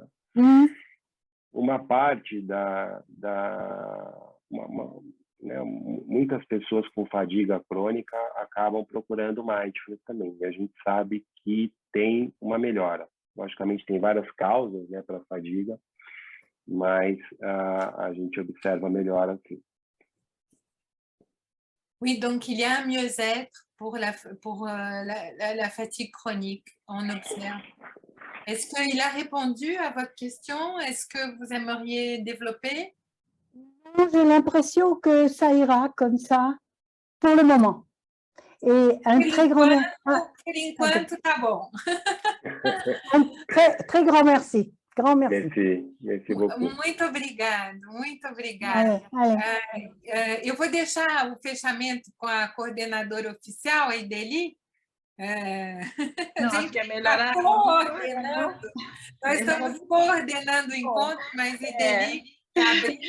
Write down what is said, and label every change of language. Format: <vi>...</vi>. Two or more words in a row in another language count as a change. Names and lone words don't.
<pt>Uma parte né, muitas pessoas com fadiga crônica acabam procurando mindfulness também. E a gente sabe que tem uma melhora. Logicamente, tem várias causas, né, para a fadiga, mas a gente observa melhor assim.</pt> <fr>Oui, donc il y a un mieux-être pour la fatigue chronique, on observe. Est-ce qu'il a répondu à votre question? Est-ce que vous aimeriez développer? J'ai l'impression que ça ira comme ça pour le moment. Et un très grand merci.</fr> <pt>Por enquanto, tá bom.</pt> <fr>Un très grand merci. Grand merci. Merci beaucoup.</fr> <pt>Muito obrigado, muito obrigada. Eu vou deixar o fechamento com a coordenadora oficial, a Ideli. Não, acho que é melhor coordenando. Nós estamos coordenando o encontro, mas a Ideli está abrindo.</pt>